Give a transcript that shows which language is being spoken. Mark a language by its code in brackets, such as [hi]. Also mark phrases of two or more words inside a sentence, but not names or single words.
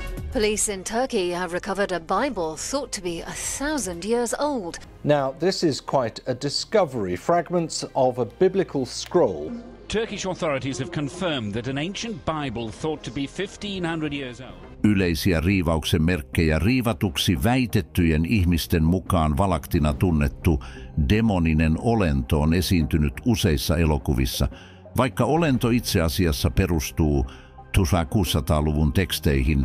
[en] Police in Turkey have recovered a Bible thought to be 1,000 years old. Now, this is quite a discovery. Fragments of a biblical scroll. Turkish authorities have confirmed that an ancient Bible thought to be 1,500 years old. [fi] Yleisiä riivauksen merkkejä riivatuksi väitettyjen ihmisten mukaan valaktina tunnettu demoninen olento on esiintynyt useissa elokuvissa, vaikka olento itse asiassa perustuu 1600-luvun teksteihin.